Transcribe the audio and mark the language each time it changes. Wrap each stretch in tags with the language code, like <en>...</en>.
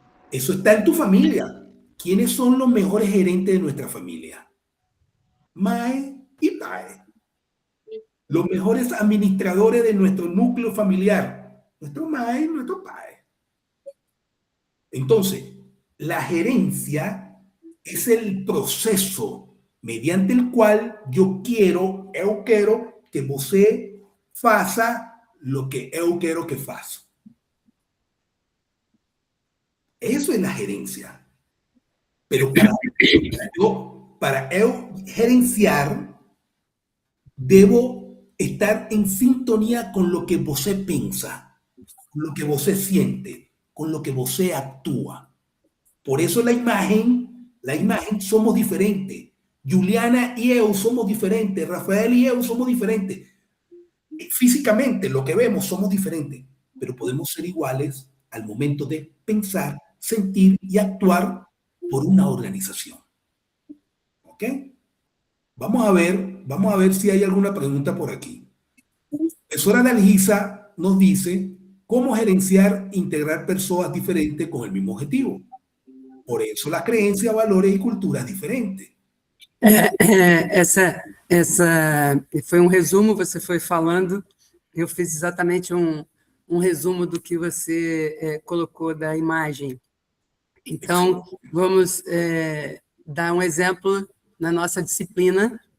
<es>Eso está en tu familia. ¿Quiénes son los mejores gerentes de nuestra familia? Mae y Pae. Los mejores administradores de nuestro núcleo familiar. Nuestro Mae y nuestro Pae. Entonces, la gerencia es el proceso mediante el cual</es> <pt>eu quero que você faça lo que eu quero que faça.</pt> <es>Eso es la gerencia. Pero</es> <pt>para eu gerenciar,</pt> <es>debo estar en sintonía con lo que você pensa, con lo que você siente, con lo que você actúa. Por eso la imagen somos diferentes. Juliana y eu somos diferentes, Rafael y eu somos diferentes. Físicamente, lo que vemos somos diferentes, pero podemos ser iguales al momento de pensar, sentir y actuar por una organización. ¿Ok? Vamos a ver si hay alguna pregunta por aquí. La profesora Dalgisa nos dice cómo gerenciar e integrar personas diferentes con el mismo objetivo. Por eso las creencias, valores y culturas diferentes.</es> <pt>Essa foi um resumo, você foi falando, eu fiz exatamente um resumo do que você colocou da imagem. Então, vamos dar um exemplo na nossa disciplina.</pt>